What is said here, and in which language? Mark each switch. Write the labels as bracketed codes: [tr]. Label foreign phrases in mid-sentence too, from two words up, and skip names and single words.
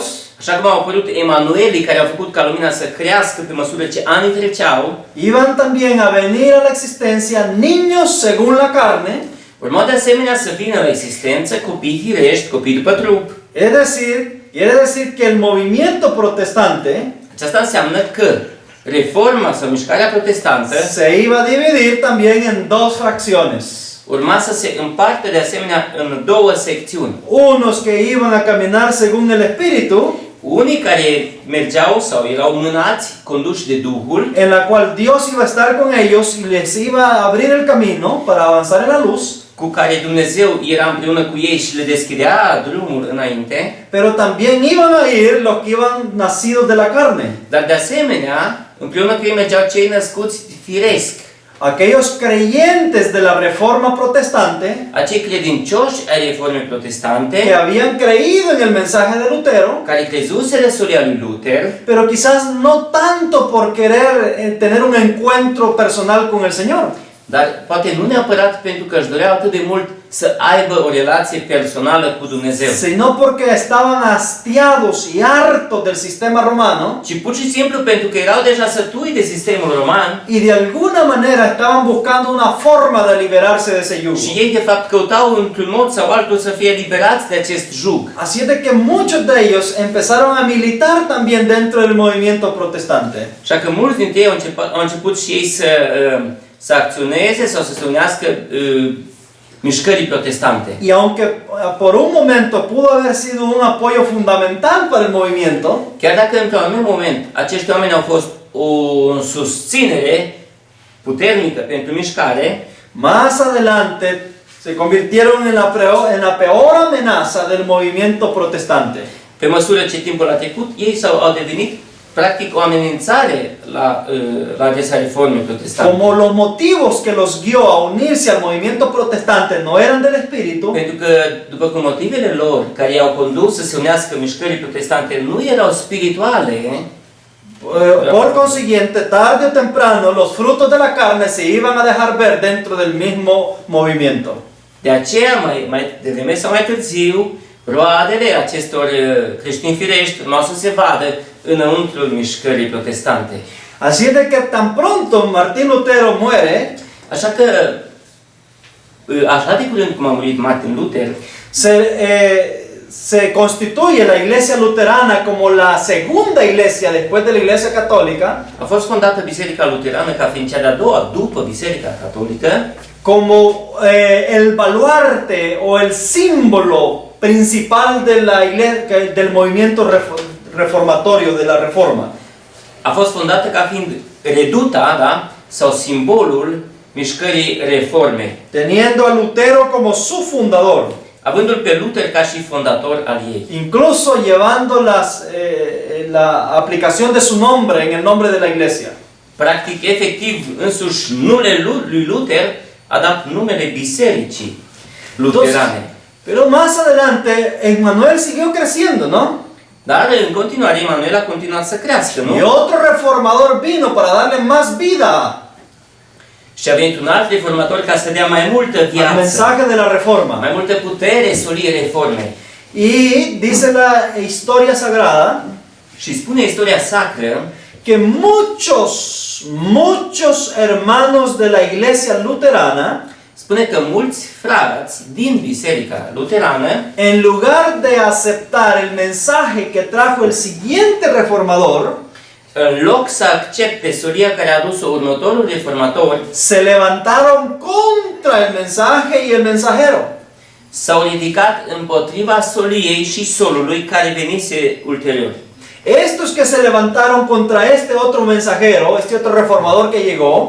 [ro] așa cum au apărut Emanuelii care au făcut ca lumina să crească pe măsură ce anii treceau, [es] iban también a venir a la existencia niños según la carne, [ro] urmau de asemenea să vină la existență copii firești, copii după trup. [es] quiere decir que el movimiento protestante [ro] Aceasta înseamnă că reforma sau mișcarea protestantă [es] se iba a dividir también en dos fracciones. [ro] urma să se împartă de asemenea în două secțiuni. [es] Unos que iban a caminar según el Espíritu, [ro] Unii care mergeau sau erau mânați, conduși de Duhul, [es] en la cual Dios iba a estar con ellos y les iba a abrir el camino para avanzar en la luz, [ro] cu care Dumnezeu era împreună cu ei și le deschidea drumul înainte, [es] pero también iban a ir los que iban nacidos de la carne, [ro] dar de asemenea, împreună cu ei mergeau cei născuți firesc, [es] aquellos creyentes de la reforma protestante [ro] acei credincioși ai reformei protestante, [es] que habían creído en el mensaje de Lutero, [ro] care crezuseră solia lui Luther, [es] pero quizás no tanto por querer tener un encuentro personal con el Señor, [ro] dar poate nu neapărat pentru că își doreau atât de mult să aibă o relație personală cu Dumnezeu, [es] sino porque estaban hastiados y hartos del sistema romano [ro] ci pur și simplu pentru că erau deja sătui de sistemul roman [es] y de alguna manera estaban buscando una forma de liberarse de ese yugo. [ro] și ei de fapt căutau într-un mod sau altul să fie liberați de acest jug. [es] Así es de que muchos de ellos empezaron a militar también dentro del movimiento protestante. [ro] Așa că mulți dintre ei au început și ei să acționeze sau să se unească mișcării protestante. [es] Y aunque por un momento pudo haber sido un apoyo fundamental para el movimiento, [ro] Chiar dacă într-un anumit moment acești oameni au fost o susținere puternică pentru mișcare, [es] más adelante se convirtieron en la peor amenaza del movimiento protestante. [ro] pe măsură ce timpul a trecut, ei au devenit practic o amenințare la adresa reformei protestante. [es] Como los motivos que los guió a unirse al movimiento protestante no eran del Espíritu, [ro] Pentru că, după cum motivele lor care i-au condus să se unească mișcării protestante nu erau spirituale, [es] por consiguiente, tarde o temprano, los frutos de la carne se iban a dejar ver dentro del mismo movimiento. [ro] de aceea, mai devreme sau mai târziu, roadele acestor creștini firești urmau să se vadă înăuntrul mișcării protestante. [es] Así es de que tan pronto Martín Lutero muere, [ro] Așa că, așa de curând cum a murit Martin Luther, [es] se constituye la iglesia luterana como la segunda iglesia después de la iglesia católica, [ro] a fost fondată Biserica Luterană ca fiind cea de-a doua după Biserica Catolică, [es] como el baluarte o el símbolo principal de la iglesia, del movimiento reformatorio, de la reforma. [ro] a fost fondată ca fiind reduta, da? Sau simbolul mișcării reforme, [es] Teniendo a Lutero como su fundador, [ro] avându-l pe Luther ca și fondator al ei. [es] incluso llevando la aplicación de su nombre en el nombre de la iglesia. [ro] Practic, efectiv, însuși numele lui Luther a dat numele bisericii luterane. [es] Pero más adelante, Emmanuel siguió creciendo, ¿no? [ro] Dar, în continuare, Emanuel a continuat să crească, [es] Y [ro] nu? [es] otro reformador vino para darle más vida [ro] Și a venit un alt reformator ca să dea mai multă [es] al [ro] viață, [es] mensaje de la reforma. [ro] mai multă putere solii reforme. [es] Y dice la historia sagrada [ro] Și spune istoria sacră [es] que muchos hermanos de la iglesia luterana, [ro] spune că mulți frați din Biserica Luterană, [es] en lugar de aceptar el mensaje que trajo el siguiente reformador, [ro] în loc să accepte solia care a adus-o următorul reformator, [es] se levantaron contra el mensaje y el mensajero. [ro] s-au ridicat împotriva soliei și solului care venise ulterior. [es] Estos que se levantaron contra este otro mensajero, este otro reformador que llegó,